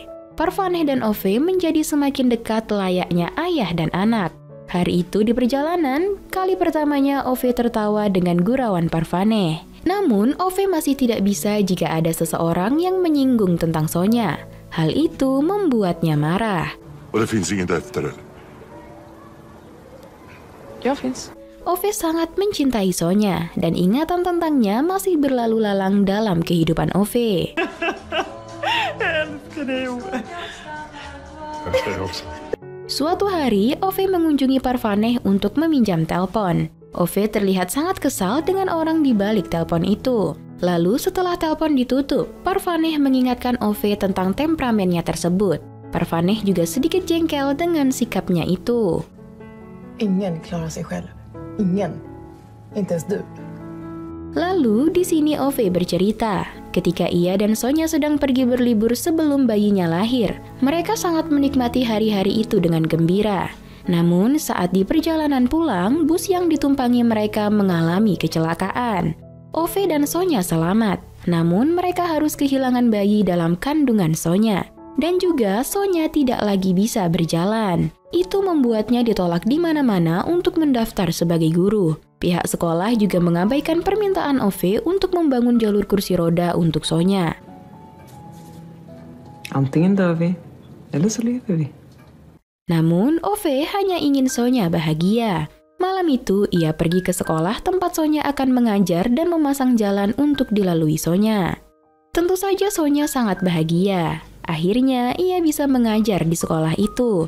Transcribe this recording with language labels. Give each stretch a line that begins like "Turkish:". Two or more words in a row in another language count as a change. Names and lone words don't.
Indonesian: Parvaneh dan Ove menjadi semakin dekat layaknya ayah dan anak. Hari itu di perjalanan, kali pertamanya Ove tertawa dengan gurauan Parvaneh. Namun Ove masih tidak bisa jika ada seseorang yang menyinggung tentang Sonya. Hal itu membuatnya marah.
Swedish: Och det finns inget efter det. Jag finns.
Indonesian: Ove sangat mencintai Sonya dan ingatan tentangnya masih berlalu lalang dalam kehidupan Ove. Suatu hari, Ove mengunjungi Parvaneh untuk meminjam telepon. Ove terlihat sangat kesal dengan orang di balik telepon itu. Lalu setelah telepon ditutup, Parvaneh mengingatkan Ove tentang temperamennya tersebut. Parvaneh juga sedikit jengkel dengan sikapnya itu.
Swedish: Ingen klarar sig själv. Ingen. Inte ens du.
Indonesian: Lalu di sini Ove bercerita, ketika ia dan Sonya sedang pergi berlibur sebelum bayinya lahir, mereka sangat menikmati hari-hari itu dengan gembira. Namun saat di perjalanan pulang, bus yang ditumpangi mereka mengalami kecelakaan. Ove dan Sonya selamat, namun mereka harus kehilangan bayi dalam kandungan Sonya. Dan juga Sonya tidak lagi bisa berjalan. Itu membuatnya ditolak di mana-mana untuk mendaftar sebagai guru. Pihak sekolah juga mengabaikan permintaan Ove untuk membangun jalur kursi roda untuk Sonya.
Swedish: Antingen dör vi, eller så lever vi.
Indonesian: Namun, Ove hanya ingin Sonya bahagia. Malam itu, ia pergi ke sekolah tempat Sonya akan mengajar dan memasang jalan untuk dilalui Sonya. Tentu saja Sonya sangat bahagia. Akhirnya, ia bisa mengajar di sekolah itu.